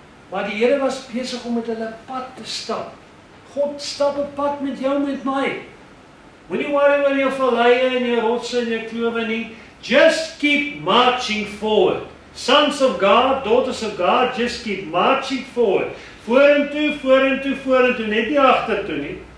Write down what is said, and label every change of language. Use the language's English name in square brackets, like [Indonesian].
[Afrikaans] Maar die Here was besig om met hulle pad te stap. God stap 'n pad met jou, met my. Moenie worry oor jou valleie en jou rotse en jou klowe nie. [English] Just keep marching forward. Sons of God, daughters of God, just keep marching forward. [Afrikaans] Vorentoe, net nie agtertoe nie.